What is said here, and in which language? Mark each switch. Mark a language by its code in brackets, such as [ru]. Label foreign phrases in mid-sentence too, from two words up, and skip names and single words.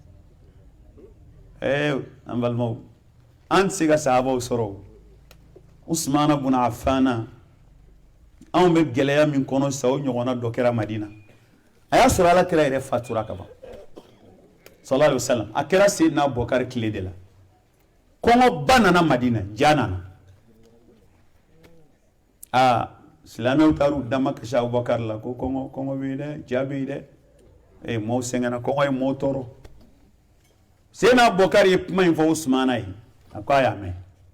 [bm] an balimaw an tɛ se ka sahabaw sɔrɔ Usmana bun Affana anw bɛ gɛlɛya min kɔnɔ sa o ɲɔgɔnna dɔ kɛra Madina a y'a sɔrɔ ala kira yɛrɛ fatura ka ban [ar] صلى الله عليه وسلم [bm] a kɛra Seydina Abubakar tile de la kɔngɔba nana Madina ja nana silamɛw taar'u dama kasi Abubakar la ko kɔngɔ bɛ yen dɛ ja bɛ yen dɛ maaw sɛgɛnna kɔngɔ ye maaw tɔɔrɔ Seydina Abubakar ye kuma in fɔ Usmana ye a ko a y'a mɛn